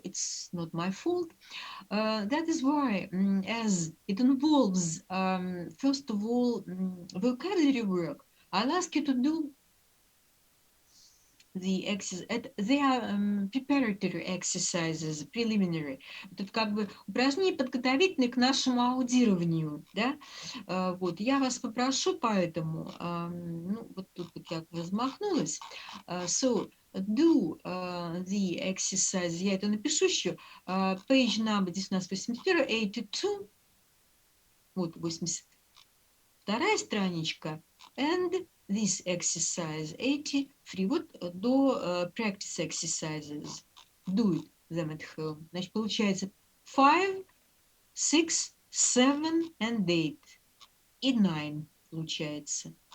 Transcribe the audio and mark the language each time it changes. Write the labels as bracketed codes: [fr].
[en] It's not my fault. That is why, as it involves, first of all, vocabulary work, I'll ask you to do the exercise. They are preparatory exercises, preliminary. [ru] Это как бы упражнения подготовительные к нашему аудированию, да? Вот, я вас попрошу поэтому, ну, вот тут вот я размахнулась. [en] So, do the exercise, [ru] я это напишу еще, [en] page number, [ru] здесь у нас 81, 82, вот 82 страничка, [en] and this exercise 83, [ru] вот до [en] practice exercises, do them at home. [ru] Значит, получается 5, 6, 7 and 8, и 9 получается.